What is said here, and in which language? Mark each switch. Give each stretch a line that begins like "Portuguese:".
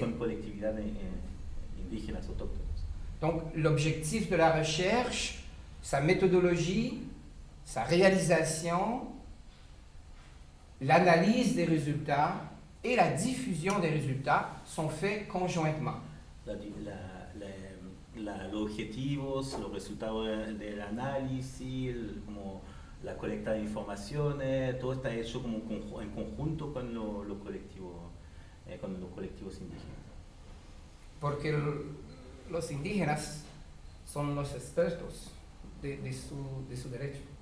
Spanish: con colectividad indígenas autóctonas.
French: Donc l'objectif de la recherche, sa méthodologie, sa réalisation l'analyse des résultats et la diffusion des résultats sont faits conjointement.
Spanish: Los objetivos, los resultados del análisis, como la colecta de informaciones, todo está hecho como en conjunto con los colectivos indígenas. Porque los indígenas son los expertos de su derecho.